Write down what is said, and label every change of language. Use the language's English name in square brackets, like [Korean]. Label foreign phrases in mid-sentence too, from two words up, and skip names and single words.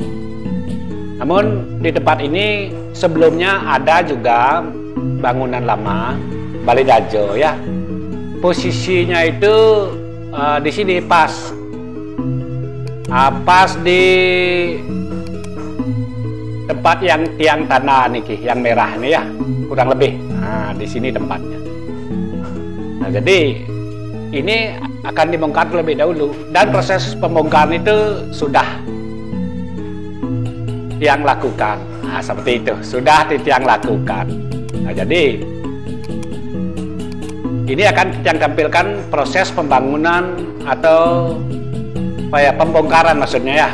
[Indonesian] Namun di tempat ini sebelumnya ada juga bangunan lama balai daje ya. Posisinya itu di sini pas di tempat yang tiang tanah niki, yang merah ini ya, kurang lebih. Nah, di sini tempatnya. Nah, jadi ini akan dibongkar terlebih dahulu, dan proses pembongkaran itu sudah Titiang lakukan. Nah, seperti itu, sudah Titiang lakukan. Nah, jadi ini akan Titiang tampilkan proses pembangunan atau pembongkaran maksudnya ya.